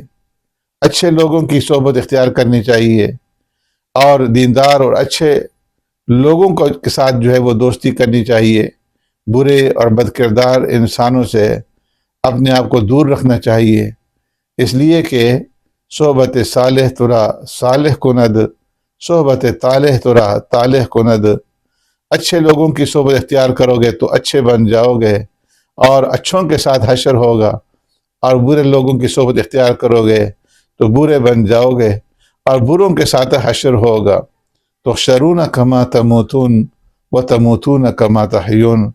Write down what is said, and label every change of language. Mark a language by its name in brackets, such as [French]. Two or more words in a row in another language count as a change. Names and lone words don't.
[Urdu] اچھے لوگوں کی صحبت اختیار کرنی چاہیے، اور دیندار اور اچھے لوگوں کے ساتھ جو ہے وہ دوستی کرنی چاہیے، برے اور بد کردار انسانوں سے اپنے آپ کو دور رکھنا چاہیے، اس لیے کہ [Persian] صحبت صالح ترا صالح کند، صحبت طالح ترا طالح کند۔ [Urdu] اچھے لوگوں کی صحبت اختیار کرو گے تو اچھے بن جاؤ گے اور اچھوں کے ساتھ حشر ہوگا، اور برے لوگوں کی صحبت اختیار کرو گے تو برے بن جاؤ گے اور بروں کے ساتھ حشر ہوگا۔ [Arabic] تحشرون کما تموتون و تموتون کما تحیون۔